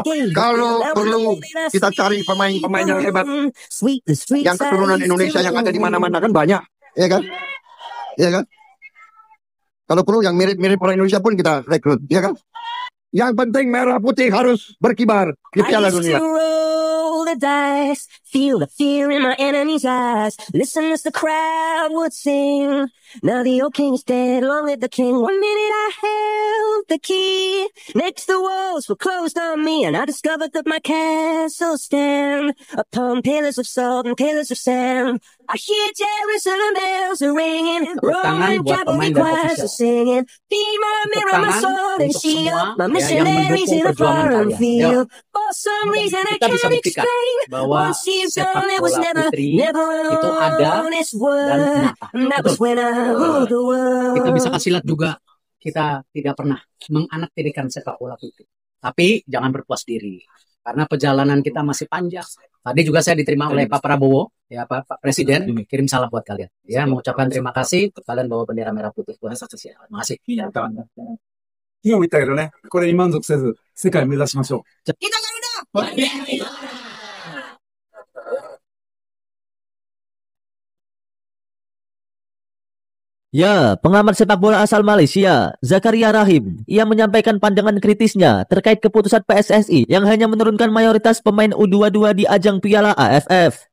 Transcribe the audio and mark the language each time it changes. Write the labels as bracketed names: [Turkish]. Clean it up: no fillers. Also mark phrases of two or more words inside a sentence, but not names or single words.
[Indonesian] Kalau perlu kita cari pemain-pemain yang hebat, yang keturunan Indonesia yang ada di mana-mana kan banyak, ya kan? Ya kan? Kalau perlu yang mirip-mirip orang Indonesia pun kita rekrut, ya kan? Yang penting merah putih harus berkibar di Piala Dunia. [English] The dice, feel the fear in my enemy's eyes. Listen as the crowd would sing. Now the old king is dead, long live the king. 1 minute I held the key. Next the walls were closed on me, and I discovered that my castle stand upon pillars of salt and pillars of sand. I hear Jerusalem bells are ringing, Roman cavalry choirs are singing. Be my mirror, my sword and shield, my missionaries in a foreign field. For some reason I can't explain. [Indonesian] Bahwa sepak bola putri itu ada dan kita bisa kasih lihat juga, kita tidak pernah menganaktirikan sepak bola putri. Tapi jangan berpuas diri, karena perjalanan kita masih panjang. Tadi juga saya diterima oleh Pak Prabowo, ya Pak Presiden, kirim salam buat kalian. Ya, mengucapkan terima kasih, kalian bawa bendera merah putih. Terima kasih. [Japanese] 今みたいなね、これに満足せず、世界を目指しましょう。 [Indonesian] Ya, pengamat sepak bola asal Malaysia, Zakaria Rahim, ia menyampaikan pandangan kritisnya terkait keputusan PSSI yang hanya menurunkan mayoritas pemain U22 di ajang Piala AFF.